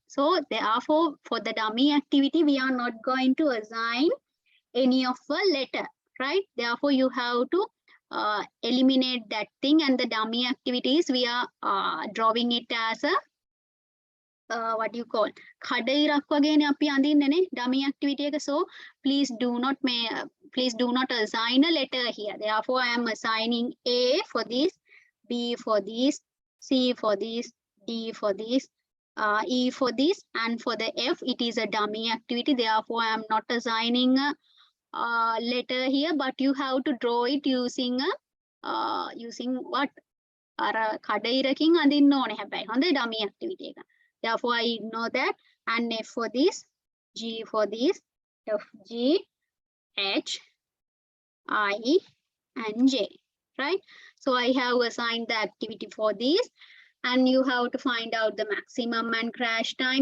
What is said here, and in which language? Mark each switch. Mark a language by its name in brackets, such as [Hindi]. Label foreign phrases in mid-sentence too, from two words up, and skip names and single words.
[English] So therefore, for the dummy activity, we are not going to assign any of a letter, right? Therefore, you have to eliminate that thing, and the dummy activities, we are drawing it as a what you call [Sinhala] කඩයිරක් වගේනේ අපි අඳින්නනේ [English] dummy activity එක. So please do not assign a letter here. Therefore, I am assigning A for this, B for this, C for this, D for this, E for this, and for the F, it is a dummy activity. Therefore, I am not assigning a letter here, but you have to draw it using using what? [Sinhala] අර කඩයිරකින් අඳින්න ඕනේ හැබැයි. හොඳයි [English] dummy activity [Sinhala] එක. [English] Therefore, I ignore that. And F for this, G for this, F, G, H, I, and J, right? So I have assigned the activity for this, and you have to find out the maximum and crash time.